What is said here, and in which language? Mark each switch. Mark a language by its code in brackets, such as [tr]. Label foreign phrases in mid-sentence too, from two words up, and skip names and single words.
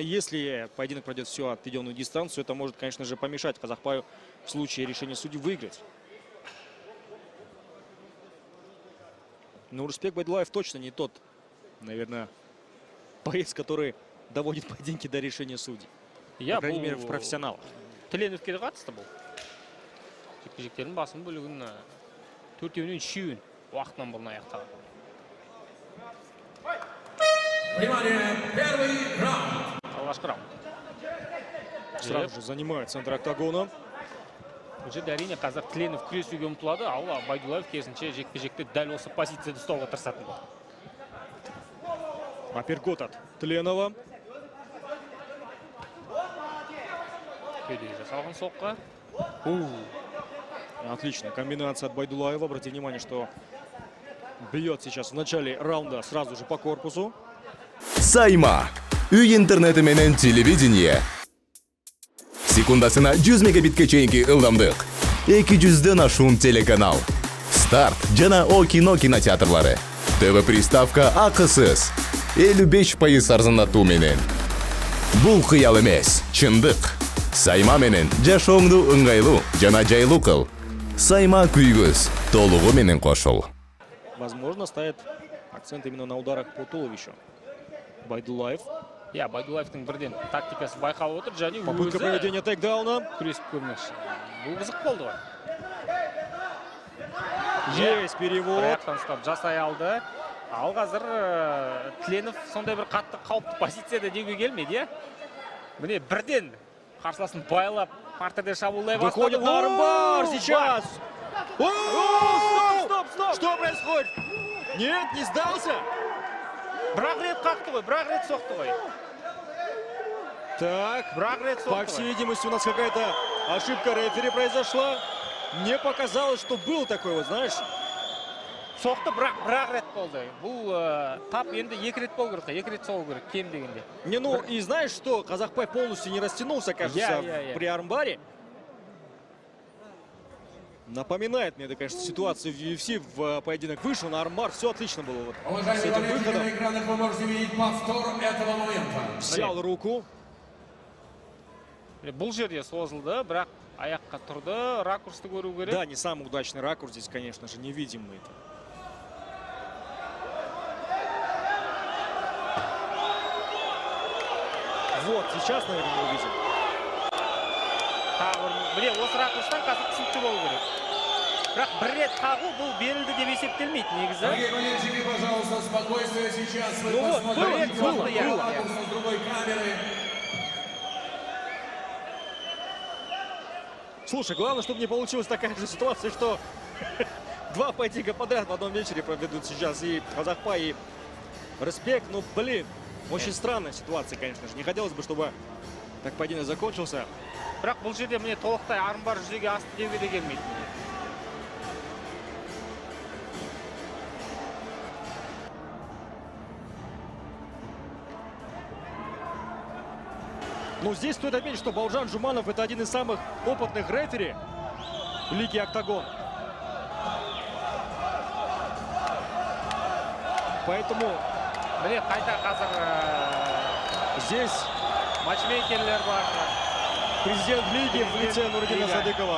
[ru] Если поединок пройдет всю отведенную дистанцию, это может, конечно же, помешать Казахпаю в случае решения судей выиграть. Но Урысбек Байдулаев точно не тот, наверное, боец, который доводит поединки до решения судей. По крайней мере, в профессионалах. [kk] Тленовке де қатысты бұл. Жекпе-жектердің басым бөлігін 4-ен 3-ен уақытынан болын аяқтаған. [ru] Внимание, первый раунд. [kk] Алғашқы раунд. [ru] Сразу же занимает центр октагона. [kk] Бұл жерде әрине қазір Тленов күресуге ұмтылады, ал Байдулаев керісінше жекпе-жекте дәл осы позицияда ұстауға тырысатын болды. [ru] Апперкот от Тленова. [kk] Кеудеге жасалған соққы. [ru] Отличная комбинация от Байдулаева. Обратите внимание, что бьет сейчас в начале раунда сразу же по корпусу. [ky] Сайма. Үй интернеті менен телевидение. Секундасына 100 мегабитке чейинки ылдамдык. 200ден ашуун телеканал. Старт жана О кино кинотеатрлары. ТВ приставка акысыз. 55% арзандатуу менен. Бул кыял эмес, чындык. Сайма менен жашооңду ыңгайлуу жана жайлуу кыл. Сайма күйгүз толугу менен кошул. [ru] Возможно, ставит акцент именно на ударах по туловищу. Байдулаев. [kk] Байдулаевтың бірден тактикасы байқалып отыр, және [ru] Попытка проведения тейкдауна. [kk] күресіп көрмекші. Бұл қызық болды ғой. [ru] Есть перевод. [kk] Аяқтан ұстап жасай алды. Ал қазір Тленов сондай бір қатты қауіпті позицияда деуге келмейді, Міне бірден қарсыласын байлап, партерде шабуылдай бастады. [ru] Выходит на армбар сейчас. Стоп! Что происходит? Нет, не сдался. [kk] Бірақ рет қақты ғой, бірақ рет соқты ғой. [ru] Так, [kk] Бірақ рет соқты [ru] по всей видимости, у нас какая-то ошибка рефери произошла. Мне показалось, что был такой, вот знаешь. [kk] Соқты, бірақ рет болды. Бұл тап енді 2 рет болу керек, 2 рет соғу керек, кем дегенде. [ru] Не, ну и знаешь что, Казахпай полностью не растянулся, кажется, при армбаре. Напоминает мне это, конечно, ситуацию в UFC, в поединок вышел на армбар, все отлично было вот с этим выходом. На экранах вы можете видеть повтор этого момента. Взял руку. [kk] Бұл жерде созылды, бірақ аяққа тұрды, ракурсты көру керек. [ru] Да, не самый удачный ракурс здесь, конечно же, не видим мы это. Вот, сейчас, наверное, мы увидим. [kk] Міне, осы ракурстан қазір түсінікті болу керек. Бірақ бір рет қағу бұл берілді деп есептелмейді, негізі. [ru] Дорогие болельщики, пожалуйста, спокойствие сейчас. Вы Ну вот, посмотрите было. ракурс с другой камеры. Слушай, главное, чтобы не получилась такая же ситуация, что два поединка подряд в одном вечере проведут сейчас и Казахпай, и Респект. Ну, блин, очень странная ситуация, конечно же. Не хотелось бы, чтобы так поединок закончился. [kk] Бірақ бұл жерде міне толықтай армбар жүзеге асты деуге де келмейді. [ru] Но здесь стоит отметить, что Бауыржан Жуманов — это один из самых опытных рефери в лиге «Октагон». Поэтому [kk] Міне қайта қазір [ru] здесь [kk] матчмейкерлер бар. [ru] президент лиги в лице Нуридина Садыкова.